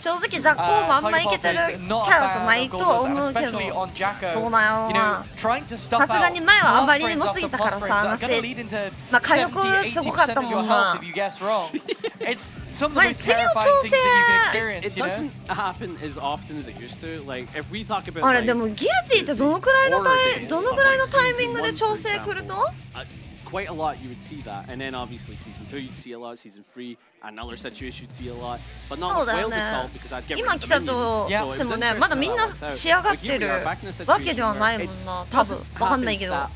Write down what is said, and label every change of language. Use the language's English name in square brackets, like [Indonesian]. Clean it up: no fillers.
[Japanese] 正直ザッコーもあんまいけてるキャラじゃないとは思うけど、どうなんやろな。さすがに前はあまりにも過ぎたからさ、まあ火力すごかったもんな。まあ次の調整 [English] It doesn't happen as often as it used to. Like if we talk about [Japanese] あれでもギルティってどのくらいのタイミングで調整来ると？ [English] quite a lot you would see that, and then obviously season 2 you'd see a lot, season 3 another situation you'd see a lot, but not with Wild Assault because I'd get rid of the minions. [Japanese] 今来たとしてもね、まだみんな仕上がってるわけではないもんな、多分わかんないけど。